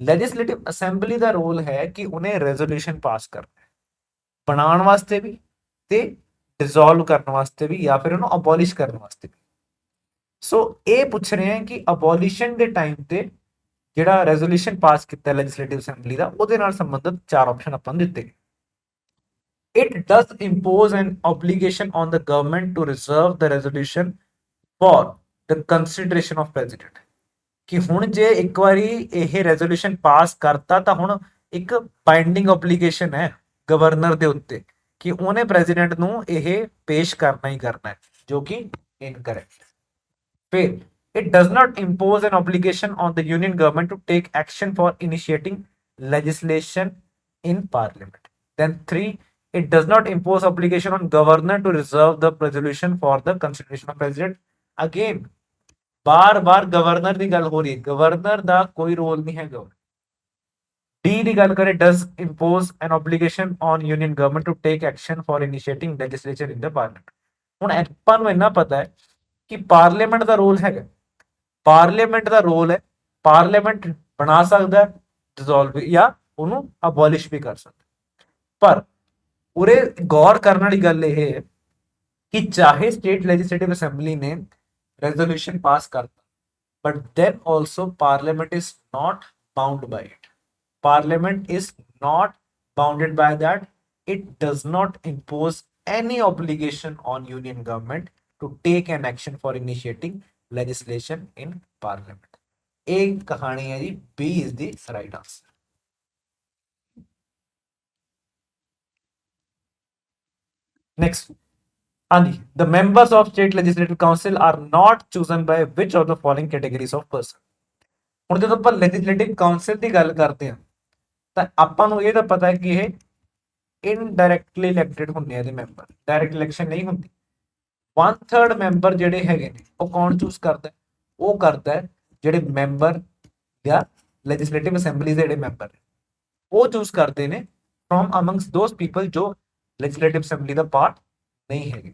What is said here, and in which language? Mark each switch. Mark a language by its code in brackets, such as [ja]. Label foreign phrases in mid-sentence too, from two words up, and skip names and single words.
[en] legislative assembly [pa] ਦਾ ਰੋਲ ਹੈ ਕਿ ਉਹਨੇ [en] resolution pass [pa] ਕਰਨਾ ਹੈ, ਬਣਾਉਣ ਵਾਸਤੇ ਵੀ ਤੇ ਡਿਸੋਲਵ ਕਰਨ ਵਾਸਤੇ ਵੀ ਜਾਂ ਫਿਰ ਉਹਨੂੰ ਅਬੋਲਿਸ਼ ਕਰਨ ਵਾਸਤੇ ਵੀ। ਸੋ ਇਹ ਪੁੱਛ ਰਹੇ ਹਾਂ ਕਿ ਅਬੋਲਿਸ਼ਨ ਦੇ ਟਾਈਮ ਤੇ ਜਿਹੜਾ [en] resolution pass [pa] ਕੀਤਾ [en] legislative assembly [pa] ਦਾ ਉਹਦੇ ਨਾਲ ਸੰਬੰਧਿਤ 4 ਆਪਸ਼ਨ ਆਪਾਂ ਨੂੰ ਦਿੱਤੇ। [en] It does impose an obligation on the government to reserve the resolution for the consideration of president. [pa] ਕਿ ਹੁਣ ਜੇ ਇੱਕ ਵਾਰੀ ਇਹ [en] resolution pass [pa] ਕਰਤਾ ਤਾਂ ਹੁਣ ਇੱਕ [en] binding obligation [pa] ਹੈ ਗਵਰਨਰ ਦੇ ਉੱਤੇ ਕਿ ਉਹਨੇ ਪ੍ਰੈਜ਼ੀਡੈਂਟ ਨੂੰ ਇਹ ਪੇਸ਼ ਕਰਨਾ ਹੀ ਕਰਨਾ ਹੈ, ਜੋ ਕਿ ਇਨਕਰੈਕਟ। [en] ਫਿਰ it does not impose an obligation on the union government to take action for initiating legislation in parliament. Then 3, it does not impose obligation on governor to reserve the resolution for the consideration of president. Again, [pa] ਬਾਰ-ਬਾਰ ਗਵਰਨਰ ਦੀ ਗੱਲ ਹੋ ਰਹੀ ਹੈ, ਗਵਰਨਰ ਦਾ ਕੋਈ ਰੋਲ ਨਹੀਂ ਹੈਗਾ। ਡੀ ਦੀ ਗੱਲ ਕਰੇ, [en] does impose an obligation on union government to take action for initiating legislation in the parliament. [pa] ਹੁਣ ਆਪਾਂ ਨੂੰ ਇੰਨਾ ਪਤਾ ਹੈ ਕਿ ਪਾਰਲੀਮੈਂਟ ਦਾ ਰੋਲ ਹੈਗਾ, ਪਾਰਲੀਮੈਂਟ ਦਾ ਰੋਲ ਹੈ, ਪਾਰਲੀਮੈਂਟ ਬਣਾ ਸਕਦਾ, ਡਿਸੋਲਵ ਜਾਂ ਉਹਨੂੰ ਅਬੋਲਿਸ਼ ਵੀ ਕਰ ਸਕਦਾ। ਪਰ ਉਰੇ ਗੌਰ ਕਰਨ ਵਾਲੀ ਗੱਲ ਇਹ ਹੈ ਕਿ ਚਾਹੇ [en] state legislative assembly [pa] ਨੇ [en] resolution pass [pa] ਕਰਤਾ, [en] but then also parliament is not bound by it. Parliament is not bounded by that. It does not impose any obligation on union government to take an action for initiating legislation in parliament. [hi] एक कहानी है जी, [en] B is the right answer. Next, Anji, the members of state legislative council are not chosen by which of the following categories of person? [pa] ਹੁਣ ਜਦੋਂ ਆਪਾਂ [en] legislative council [pa] ਦੀ ਗੱਲ ਕਰਦੇ ਹਾਂ ਤਾਂ ਆਪਾਂ ਨੂੰ ਇਹ ਤਾਂ ਪਤਾ ਹੈ ਕਿ ਇਹ [en] indirectly elected [pa] ਹੁੰਦੇ ਆ ਦੇ ਮੈਂਬਰ, [en] direct election [pa] ਨਹੀਂ ਹੁੰਦੀ। 1/3 ਮੈਂਬਰ ਜਿਹੜੇ ਹੈਗੇ ਨੇ ਉਹ ਕੌਣ ਚੂਜ਼ ਕਰਦਾ? ਉਹ ਕਰਦਾ ਹੈ ਜਿਹੜੇ ਮੈਂਬਰ ਜਾਂ [en] legislative assembly [pa] ਦੇ ਜਿਹੜੇ ਮੈਂਬਰ ਨੇ ਉਹ ਚੂਜ਼ ਕਰਦੇ ਨੇ [en] from amongst those people [pa] ਜੋ [en] legislative assembly [pa] ਦਾ ਪਾਰਟ ਨਹੀਂ ਹੈਗੇ।